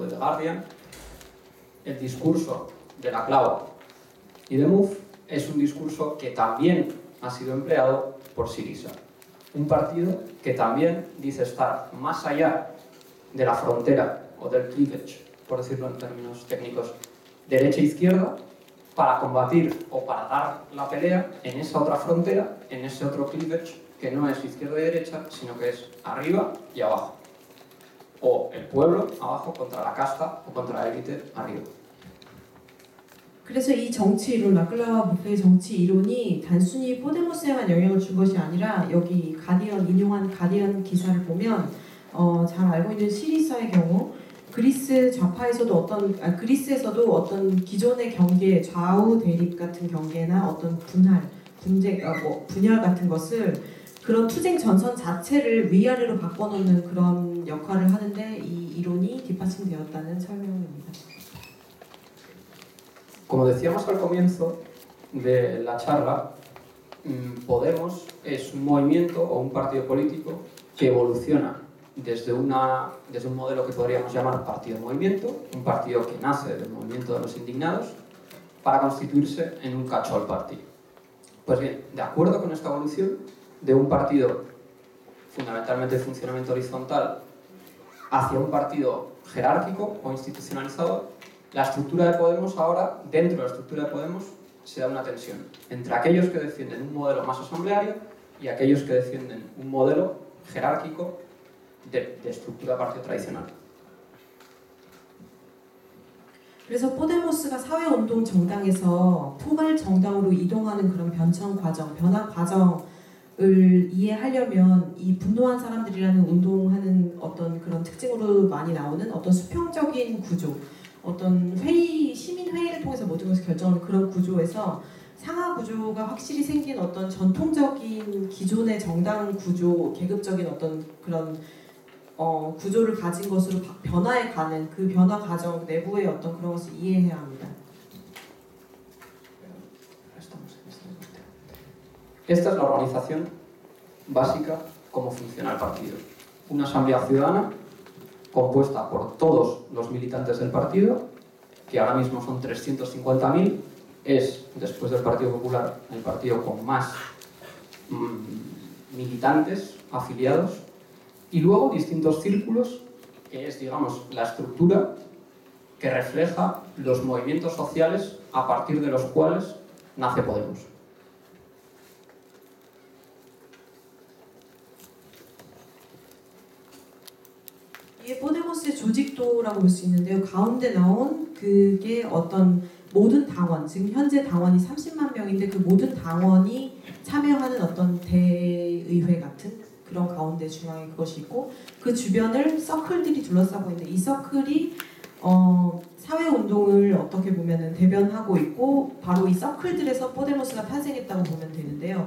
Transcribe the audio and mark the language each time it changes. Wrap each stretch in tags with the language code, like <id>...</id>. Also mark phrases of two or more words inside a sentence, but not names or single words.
<es>de The Guardian, el discurso de la Claude y de Mouffe es un discurso que también ha sido empleado por Syriza, un partido que también dice estar más allá de la frontera o del cleavage, por decirlo en términos técnicos, derecha-izquierda, para combatir o para dar la pelea en esa otra frontera, en ese otro cleavage que no es izquierda y derecha, sino que es arriba y abajo. O el pueblo abajo contra la casta o contra la élite arriba.</es> <ko>그래서 이 정치 이론, 라클라와 무페의 정치 이론이 단순히 포데모스에만 영향을 준 것이 아니라 여기 가디언 인용한 가디언 기사를 보면 잘 알고 있는 시리사의 경우 그리스 좌파에서도 그리스에서도 어떤 기존의 경계, 좌우 대립 같은 경계나 어떤 분열 같은 것을 그런 투쟁 전선 자체를 위아래로 바꿔놓는 그런 역할을 하는데 이 이론이 뒷받침되었다는 설명입니다.</ko> <es>Como decíamos al comienzo de la charla, Podemos es un movimiento o un partido político que evoluciona desde un modelo que podríamos llamar partido-movimiento, un partido que nace del movimiento de los indignados, para constituirse en un</es> <en>catch-all party.</en> <es>Pues bien, de acuerdo con esta evolución de un partido fundamentalmente de funcionamiento horizontal hacia un partido jerárquico o institucionalizado, la estructura de Podemos ahora, dentro de la estructura de Podemos, se da una tensión entre aquellos que defienden un modelo más asambleario y aquellos que defienden un modelo jerárquico de estructura de partido tradicional.</es> <ko>그래서 포데모스가 사회운동 정당에서 포괄 정당으로 이동하는 그런 변화 과정을 이해하려면 이 분노한 사람들이라는 운동하는 어떤 그런 특징으로 많이 나오는 어떤 수평적인 구조, 어떤 시민 회의를 통해서 모든 것을 결정하는 그런 구조에서 상하 구조가 확실히 생긴 어떤 전통적인 기존의 정당 구조, 계급적인 어떤 그런 구조를 가진 것으로 변화해가는 그 변화 과정 내부의 어떤 그런 것을 이해해야 합니다.</ko> <es>Esta es la organización básica, cómo funciona el partido. Una asamblea ciudadana compuesta por todos los militantes del partido, que ahora mismo son 350.000, es, después del Partido Popular, el partido con más militantes afiliados, y luego distintos círculos, que es, digamos, la estructura que refleja los movimientos sociales a partir de los cuales nace Podemos.</es> <ko>이게 포데모스의 조직도라고 볼 수 있는데요. 가운데 나온 그게 어떤 모든 당원, 지금 현재 당원이 30만 명인데 그 모든 당원이 참여하는 어떤 대의회 같은 그런 가운데 중앙에 그것이 있고 그 주변을 서클들이 둘러싸고 있는데 이 서클이 사회운동을 어떻게 보면은 대변하고 있고 바로 이 서클들에서 포데모스가 탄생했다고 보면 되는데요.</ko>